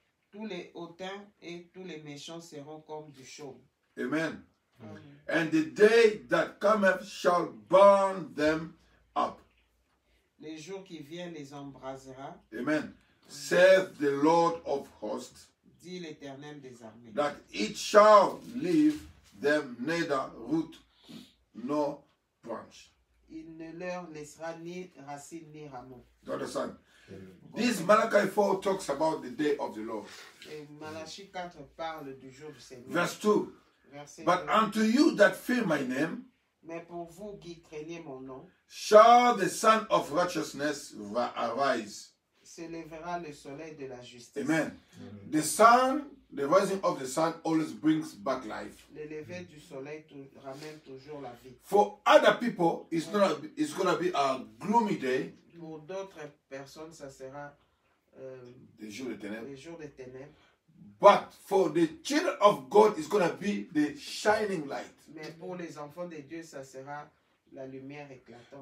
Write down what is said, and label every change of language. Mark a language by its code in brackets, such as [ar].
[fr] Tous les hautains et tous les méchants seront comme du chaume. Amen. Amen. [en] And the day that cometh shall burn them up. [fr] Les jours qui viennent les embrasera, [en] Amen. Saith the Lord of hosts, [fr] dit l'Éternel des armées. [en] that it shall leave them neither root nor branch. [fr] Il ne leur laissera ni racine ni rameau. [en] You understand? This Malachi 4 talks about the day of the Lord. [fr] Et Malachie 4 parle du jour du Seigneur. [en] Verse 2. [fr] Verset [en] But [fr] 2. [en] unto you that fear my name, [fr] Mais pour vous qui craignez mon nom, [en] shall the Son of Righteousness arise. [fr] se lèvera le soleil de la justice. Amen. [en] The sun, the rising of the sun always brings back life. [fr] Le lever du soleil ramène toujours la vie. [en] For other people, it's gonna be a gloomy day, [fr] Pour d'autres personnes, ça sera the jour de ténèbres. les jours des ténèbres. [en] But for the children of God, it's gonna be the shining light. [fr] Mais pour les enfants de Dieu, ça sera la lumière éclatante.